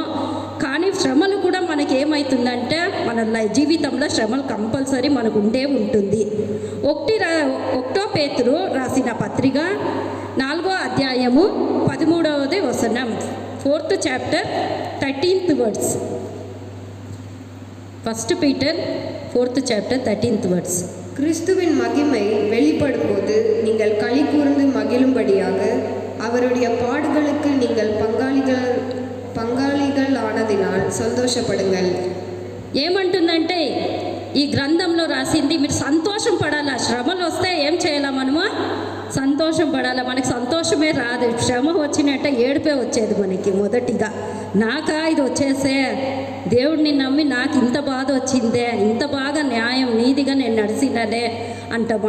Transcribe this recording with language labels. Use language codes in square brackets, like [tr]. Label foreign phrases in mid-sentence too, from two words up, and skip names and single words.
[te] కానీ శ్రమలు కూడా మనకి ఏమవుతుందంటే, మన జీవితంలో శ్రమలు కంపల్సరీ మనకు ఉంటుంది. 1 పేతురు రాసిన పత్రిక 4వ అధ్యాయము 13వ వచనం, [en] 4th chapter 13th words. 1 Peter 4th chapter 13th words. [ta] கிறிஸ்துவின் மகிமை வெளிப்படும்போது நீங்கள் களி கூர்ந்து மகிழும்படியாக அவருடைய பாடுகளுக்கு நீங்கள் பங்காளிகள் ஆனதினால் సంతోషపడుங்கள். [te] ఏమంటుందంటే ఈ గ్రంథంలో రాసింది, మీరు సంతోషం పడాలా. శ్రమలు వస్తే ఏం చేయాలా? మనము సంతోషం పడాలా. మనకి సంతోషమే రాదు. శ్రమ వచ్చినట్టే ఏడుపే వచ్చేది మనకి. మొదటిగా ఇది వచ్చేసే, దేవుడిని నమ్మి నాకు ఇంత బాధ వచ్చిందే, ఇంత బాగా న్యాయం నీతిగా నేను నడిచినదే అంటాము.